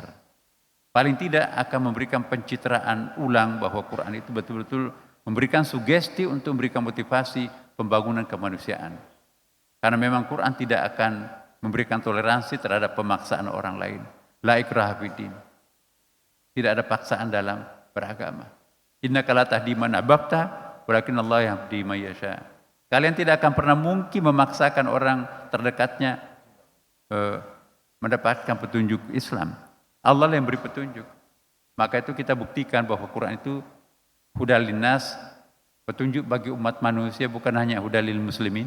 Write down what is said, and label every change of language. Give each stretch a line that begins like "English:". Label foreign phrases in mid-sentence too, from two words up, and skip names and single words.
Indonesian: Paling tidak akan memberikan pencitraan ulang bahwa Quran itu betul-betul memberikan sugesti untuk memberikan motivasi pembangunan kemanusiaan. Karena memang Quran tidak akan memberikan toleransi terhadap pemaksaan orang lain.
Arabic: لا إكراه في الدين.
Indonesian: Tidak ada paksaan dalam beragama.
Arabic: إنك لا تهدي من أحببت ولكن الله يهدي من يشاء.
Indonesian: Kalian tidak akan pernah mungkin memaksakan orang terdekatnya mendapatkan petunjuk Islam. Allah yang beri petunjuk. Maka itu kita buktikan bahwa Quran itu
Arabic: هدى للناس,
Indonesian: petunjuk bagi umat manusia, bukan hanya
Arabic: هدى للمسلمين.